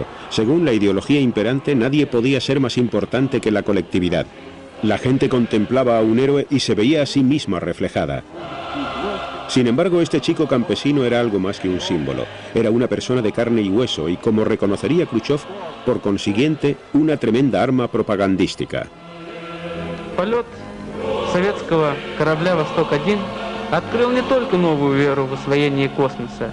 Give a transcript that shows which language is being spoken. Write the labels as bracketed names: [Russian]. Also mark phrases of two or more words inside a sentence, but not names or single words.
[Spanish] Según la ideología imperante, nadie podía ser más importante que la colectividad. La gente contemplaba a un héroe y se veía a sí misma reflejada. Sin embargo, este chico campesino era algo más que un símbolo. Era una persona de carne y hueso y, como reconocería Khrushchev, por consiguiente, una tremenda arma propagandística. [Russian] Полет советского корабля «Восток-1» открыл не только новую веру в освоение космоса.